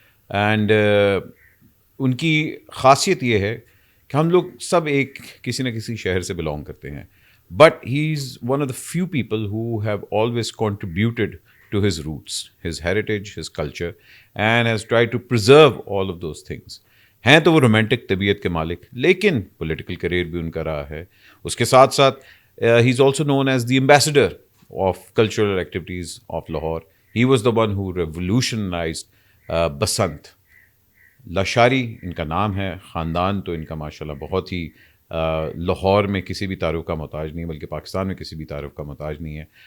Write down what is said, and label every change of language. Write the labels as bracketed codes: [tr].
[en] and [ur] ان کی خاصیت یہ ہے کہ ہم لوگ سب ایک کسی نہ کسی شہر سے بلانگ کرتے ہیں, [en] But he is one of the few people who have always contributed to his roots, his heritage, his culture, and has tried to preserve all of those things. [ur] ہیں تو وہ رومانٹک طبیعت کے مالک, لیکن پولیٹیکل کریئر بھی ان کا رہا ہے. اس کے ساتھ ساتھ [en] he is also known as the ambassador of cultural activities of Lahore. He was the one who revolutionized Basant. [ur] Lashari ان کا نام ہے, خاندان تو ان کا ماشاءاللہ بہت ہی لاہور میں کسی بھی تعارف کا محتاج نہیں, بلکہ پاکستان میں کسی بھی تعارف کا محتاج نہیں ہے.